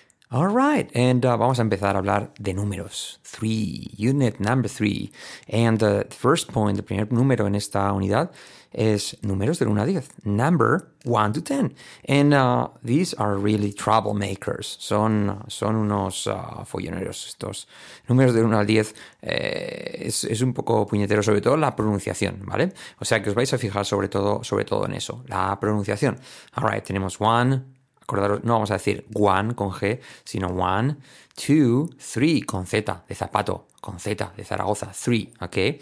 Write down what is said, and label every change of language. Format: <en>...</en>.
<en>All right, and</en> <es>vamos a empezar a hablar de números. 3,</es> <en>Unit number 3. And the first point,</en> <es>el primer número en esta unidad, es números del 1 a 10.</es> <en>Number 1 to 10. And these are really troublemakers.</en> <es>Son unos folloneros estos. Números del 1 al 10 es un poco puñetero, sobre todo la pronunciación, ¿vale? O sea, que os vais a fijar sobre todo en eso, la pronunciación.</es> <en>All right,</en> <es>tenemos 1... Acordaros, no vamos a decir one con G, sino</es> <en>one, two, three,</en> <es>con Z, de zapato, con Z, de Zaragoza, three, ¿ok?</es>